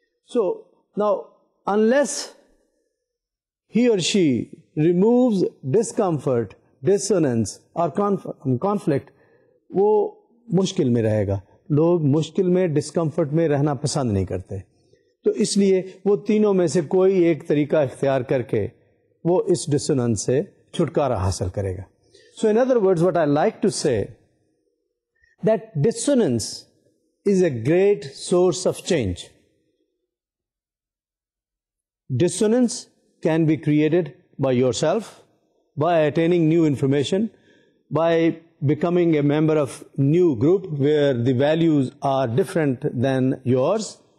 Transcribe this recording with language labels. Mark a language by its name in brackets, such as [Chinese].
[English] So now, unless he or she removes discomfort, dissonance or conflict, [Hindi] वो मुश्किल में रहेगा. लोग मुश्किल में, डिस्कम्फर्ट में रहना पसंद नहीं करते. तो इसलिए वो तीनों में से कोई एक तरीका इख्तियार करके वो इस डिसोनेंस से छुटकारा हासिल करेगा. [English] So in other words, what I like to say, that dissonance is a great source of change. Dissonance can be created by yourself, by attaining new information, by becoming a member of new group where the values are different than yours.